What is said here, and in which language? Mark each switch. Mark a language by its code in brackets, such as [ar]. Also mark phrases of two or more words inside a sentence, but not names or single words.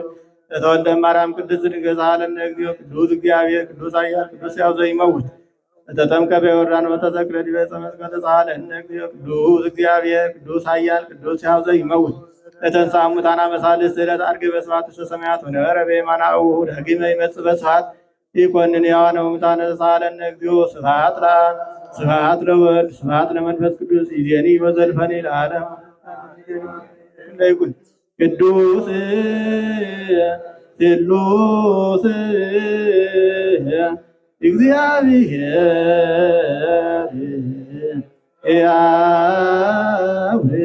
[gez] ለተወልደ ማርያም ቅድስት ድንግል ሳለነ እግዚኦ ቅዱስ እግዚአብሔር ቅዱስ ኃያል ቅዱስ ሕያው ዘይመውት ለተጠምቀ በዮርዳኖስ ወተሰቅለ ዲበ ዕፀ መስቀል ሳለነ እግዚኦ ቅዱስ እግዚአብሔር ቅዱስ ኃያል ቅዱስ ሕያው ዘይመውት ለተንሥአ እሙታን አመሳልስት ዕለት ዐርገ በስብሐት ውስተ ሰማያት ወነበረ በየማነ አቡሁ ዳግመ ይመጽእ በስብሐት ይኰንን ሕያዋነ ወሙታነ ሳለነ እግዚኦ ስብሐት ለአብ ስብሐት ለወልድ ስብሐት ለመንፈስ ቅዱስ ይእዜኒ ወዘልፈኒ ለዓለም ይኩን ቅዱስ ስሉስ እግዚአብሔር ሕያው